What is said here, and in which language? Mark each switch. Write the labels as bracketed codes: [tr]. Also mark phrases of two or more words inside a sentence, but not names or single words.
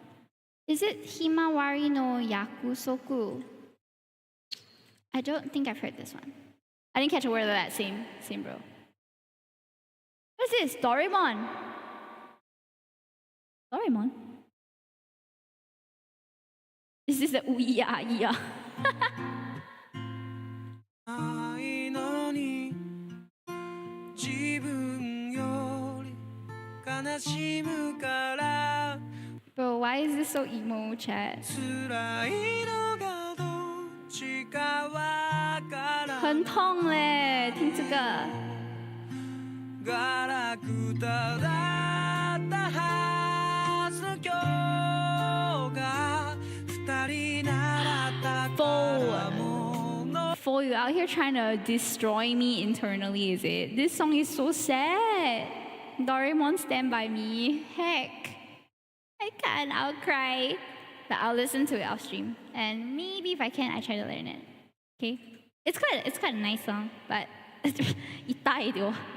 [en] Is it Himawari no Yakusoku? I don't think I've heard this one. I didn't catch a word of that. Same bro. What's this? Doraemon. Doraemon? Is this the Uya? [ja] ないのに自分より悲しむから [en] Bro, why is this so emo, chat? [ja] 辛いのがどっちかわから [zh] 很痛嘞，听这个。 [ja] ガラクタだったはずの今日が二人なら宝物 [en] For you out here trying to destroy me internally, is it? This song is so sad. Doraemon, stand by me. Heck. I can't, I'll cry. But I'll listen to it off stream. And maybe if I can, I try to learn it. Okay? It's quite a nice song, but itayo.